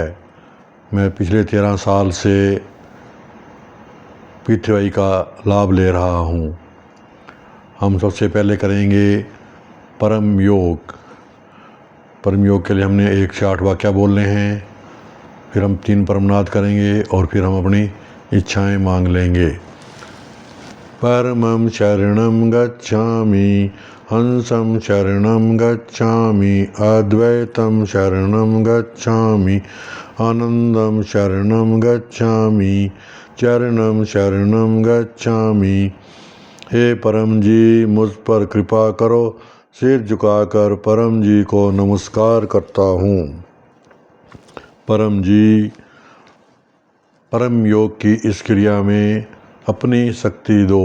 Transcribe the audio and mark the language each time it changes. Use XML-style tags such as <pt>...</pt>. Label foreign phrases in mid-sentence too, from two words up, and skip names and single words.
<hi>मैं पिछले 13 साल से पीथवाई का लाभ ले रहा हूँ। हम सबसे पहले करेंगे परम योग। परम योग के लिए हमने 1 से 8 वाक्य बोलने हैं, फिर हम 3 परमनाद करेंगे और फिर हम अपनी इच्छाएं मांग लेंगे।</hi> <sa>परमं शरणं गच्छामि, हंसं शरणं गच्छामि, अद्वैतं शरणं गच्छामि, आनंदं शरणं गच्छामि, चरणं शरणं गच्छामि।</sa> <hi>हे परम जी, मुझ पर कृपा करो। सिर झुकाकर परम जी को नमस्कार करता हूँ। परम जी, परम योग की इस क्रिया में अपनी शक्ति दो।</hi>